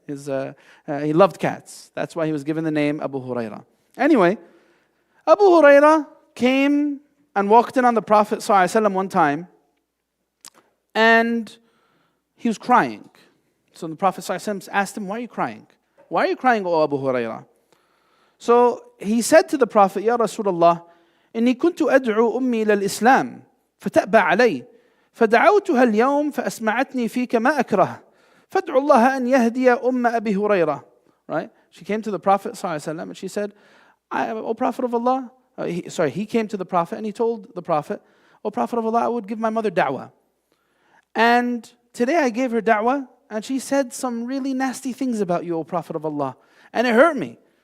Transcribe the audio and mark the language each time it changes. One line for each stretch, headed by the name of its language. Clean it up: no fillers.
English: He loved cats. That's why he was given the name Abu Hurairah. Anyway, Abu Hurairah came and walked in on the Prophet ﷺ one time, and he was crying. So the Prophet ﷺ asked him, why are you crying? Why are you crying, O Abu Hurairah? So he said to the Prophet, Ya Rasulullah,
Arabic: إني كنت أدعو أمي إلى الإسلام فتأبى علي فدعوتها اليوم فأسمعتني فيك ما أكره فادعو الله أن يهدي أم أبي هريرة.
English: Right? She came to the Prophet ﷺ and she said, O Prophet of Allah, he came to the Prophet and he told the Prophet, O Prophet of Allah, I would give my mother da'wah. And today I gave her da'wah and she said some really nasty things about you, O Prophet of Allah. And it hurt me.